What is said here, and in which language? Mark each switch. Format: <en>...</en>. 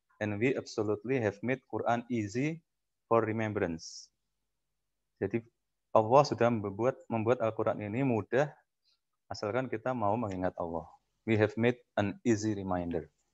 <en>And we absolutely have made Quran easy for remembrance.</en> <id>Jadi Allah sudah membuat Al-Quran ini mudah asalkan kita mau mengingat Allah.</id> <en>We have made an easy reminder.</en>